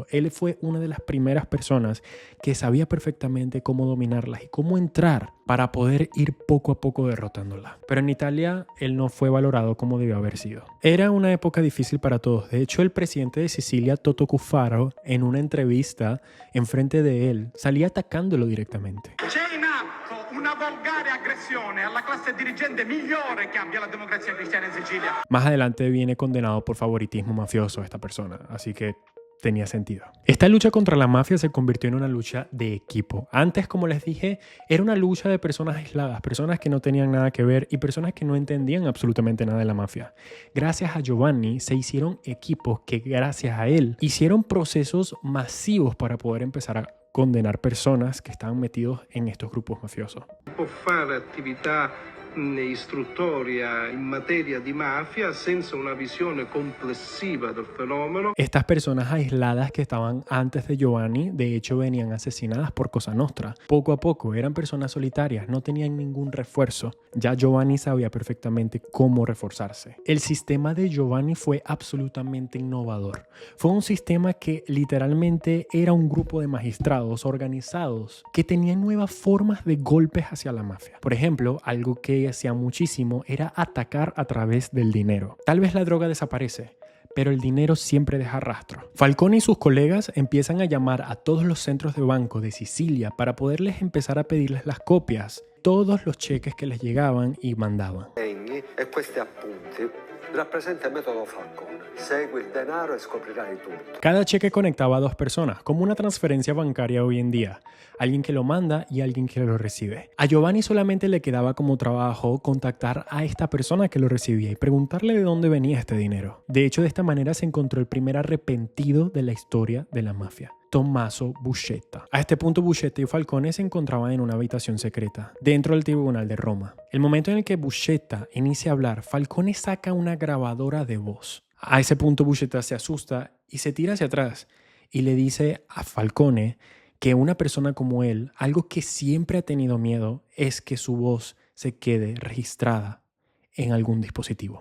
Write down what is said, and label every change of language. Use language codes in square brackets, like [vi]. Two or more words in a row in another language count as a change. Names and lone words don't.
[es] Él fue una de las primeras personas que sabía perfectamente cómo dominarlas y cómo entrar para poder ir poco a poco derrotándolas. Pero en Italia él no fue valorado como debió haber sido. Era una época difícil para todos. De hecho, el presidente de Sicilia, Toto Cuffaro, en una entrevista enfrente de él, salía atacándolo directamente. [it] Una volgare aggressione alla classe dirigente migliore che abbia la democrazia cristiana en Sicilia. [es] Más adelante viene condenado por favoritismo mafioso esta persona, así que tenía sentido. Esta lucha contra la mafia se convirtió en una lucha de equipo. Antes, como les dije, era una lucha de personas aisladas, personas que no tenían nada que ver y personas que no entendían absolutamente nada de la mafia. Gracias a Giovanni se hicieron equipos que, gracias a él, hicieron procesos masivos para poder empezar a condenar personas que estaban metidos en estos grupos mafiosos. [it] Può fare attività istruttoria in materia di mafia senza una visione complessiva del fenomeno. [es] Estas personas aisladas que estaban antes de Giovanni, de hecho, venían asesinadas por Cosa Nostra. Poco a poco eran personas solitarias, no tenían ningún refuerzo. Ya Giovanni sabía perfectamente cómo reforzarse. El sistema de Giovanni fue absolutamente innovador. Fue un sistema que literalmente era un grupo de magistrados organizados que tenían nuevas formas de golpes hacia la mafia. Por ejemplo, algo que hacía muchísimo era atacar a través del dinero. Tal vez la droga desaparece, pero el dinero siempre deja rastro. Falcone y sus colegas empiezan a llamar a todos los centros de banco de Sicilia para poderles empezar a pedirles las copias, todos los cheques que les llegaban y mandaban. [it] E questi appunti rappresenta il metodo Falcone. Segui il denaro e scoprirai tutto. [es] Cada cheque conectaba a dos personas, como una transferencia bancaria hoy en día. Alguien que lo manda y alguien que lo recibe. A Giovanni solamente le quedaba como trabajo contactar a esta persona que lo recibía y preguntarle de dónde venía este dinero. De hecho, de esta manera se encontró el primer arrepentido de la historia de la mafia: Tommaso Buscetta. A este punto, Buscetta y Falcone se encontraban en una habitación secreta, dentro del tribunal de Roma. El momento en el que Buscetta inicia a hablar, Falcone saca una grabadora de voz. A ese punto, Buscetta se asusta y se tira hacia atrás y le dice a Falcone que una persona como él, algo que siempre ha tenido miedo es que su voz se quede registrada en algún dispositivo.